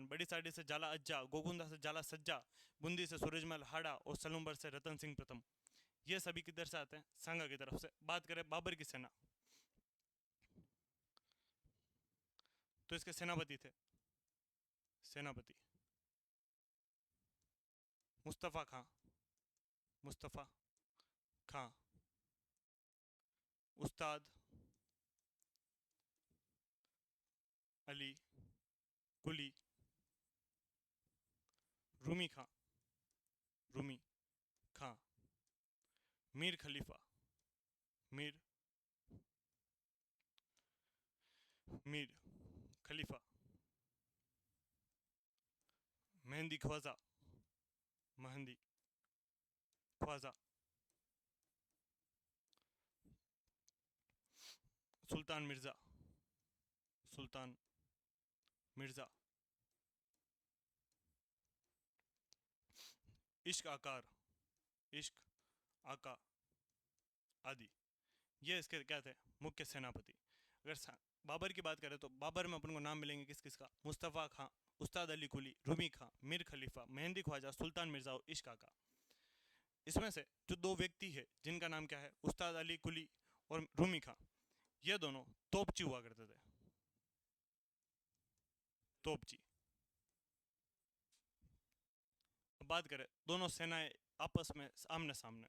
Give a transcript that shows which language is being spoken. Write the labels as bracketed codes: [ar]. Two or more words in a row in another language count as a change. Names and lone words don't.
[hi] बड़ी साड़ी से जाला अज्जा। गोगुंदा से जाला सज्जा। बूंदी से सूरजमल हाड़ा। और सलूम्बर से रतन सिंह प्रथम। ये सभी किधर से आते हैं? सांगा की तरफ से। बात करें बाबर की सेना, तो इसके सेनापति थे, सेनापति मुस्तफ़ा खां, मुस्तफ़ा खां। उस्ताद अली कुली, रूमी खां, रूमी खां। मीर खलीफा, मीर, मीर खलीफा। मेहंदी ख्वाजा, मेहंदी ख्वाजा। सुल्तान मिर्ज़ा, सुल्तान मिर्ज़ा। इश्क आकार, इश्क आका आदि। ये इसके क्या थे? मुख्य सेनापति। अगर बाबर की बात करें तो बाबर में अपन को नाम मिलेंगे किस किस का? मुस्तफ़ा खां, उस्ताद अली कुली, रूमी खां, मीर खलीफा, मेहंदी ख्वाजा, सुल्तान मिर्जा और इश्क आका। इसमें से जो दो व्यक्ति है जिनका नाम क्या है? उस्ताद अली कुली और रूमी खां, ये दोनों तोपची हुआ करते थे, तोपची। अब बात करें दोनों सेनाएं आपस में आमने सामने।